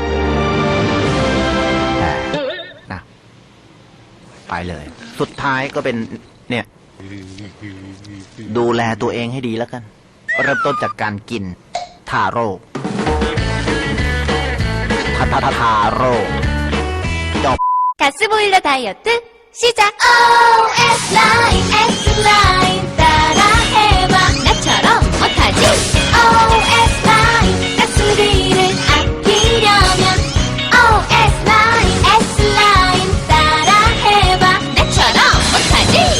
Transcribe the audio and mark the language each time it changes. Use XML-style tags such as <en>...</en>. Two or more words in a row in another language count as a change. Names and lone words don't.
<th>นะไปเลยสุดท้ายก็เป็นเนี่ยดูแลตัวเองให้ดีแล้วกันเริ่มต้นจากการกินทาโร่ทาโร่</th> <ko>가스보일러 다이어트 시작! OS 라인 S 라인 따라해봐 나처럼 못하지? OS 라인 가스비를 아끼려면 OS 라인 S 라인 따라해봐 나처럼 못하지?</ko>